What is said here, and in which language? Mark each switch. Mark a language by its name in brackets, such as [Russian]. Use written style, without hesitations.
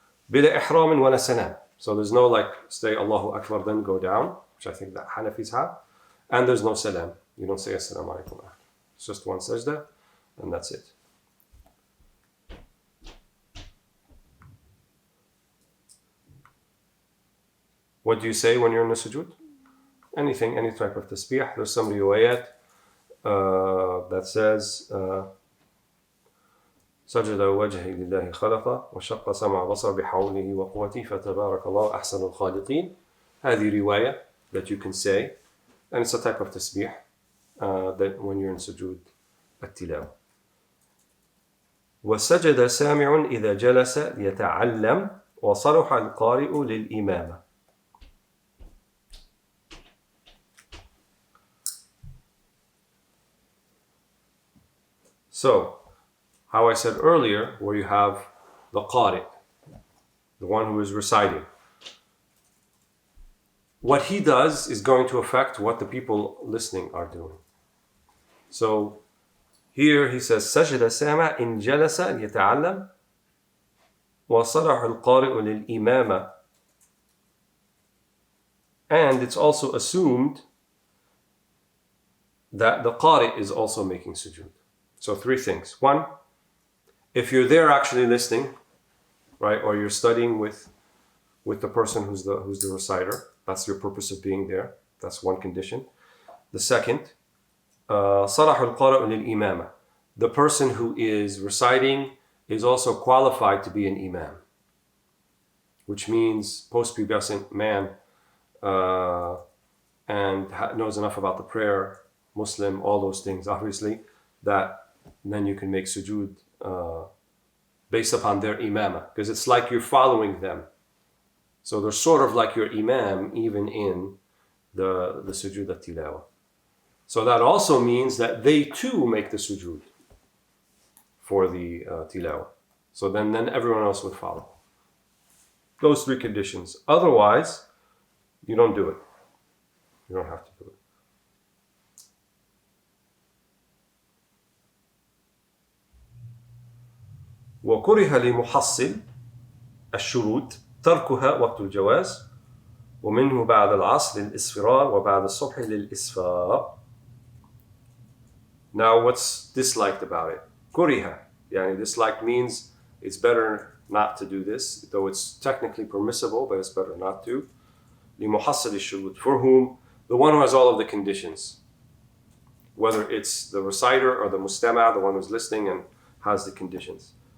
[Arabic] Bila ihram wala salam. [English] So there's no say Allahu Akbar then go down, which I think that Hanafis have. And there's no salam. You don't say assalamu alaikum. It's just one sajda and that's it. What do you say when you're in the sujood? Anything, any type of tasbih. There's some riwayat that says [Arabic] سجد وجهي لله خلق وشق سمع بصر بحوله وقوته فتبارك الله أحسن الخالقين. هذه رواية [English] that you can say, and it's a type of tasbih that when you're in sujood التلاوة. [Arabic] وسجد سامع إذا جلس ليتعلم وصلح القارئ للإمامة. [English] So, how I said earlier, where you have the qari, the one who is reciting, what he does is going to affect what the people listening are doing. So here he says, [Arabic] سجد سامع إن جلس يتعلم وصلح القارئ للإمامة. [English] And it's also assumed that the qari is also making sujood. So 3 things. 1, if you're there actually listening, right, or you're studying with the person who's the reciter, that's your purpose of being there. That's 1 condition. The second, [Arabic] صَلَحُ الْقَارِئُ لِلْإِمَامَةِ. [English] The person who is reciting is also qualified to be an imam, which means post-pubescent man and knows enough about the prayer, Muslim, all those things, obviously, that then you can make sujud based upon their imamah, because it's like you're following them. So they're sort of like your imam, even in the sujud at-tilawa. So that also means that they too make the sujud for the tilawa. So then everyone else would follow. Those 3 conditions. Otherwise, you don't do it. You don't have to do it. [Arabic] وكره لمحصل الشروط تركها وقت الجواز ومنه بعد العصر للإسفرار وبعد الصبح للإسفار. [English] Now, what's disliked about it? [Arabic] كره. [English] Yani disliked means it's better not to do this, though it's technically permissible, but it's better not to. [Arabic] لمحصل الشروط. [English] For whom? The one who has all of the conditions. Whether it's the reciter or the mustama', the one who's listening and has the conditions.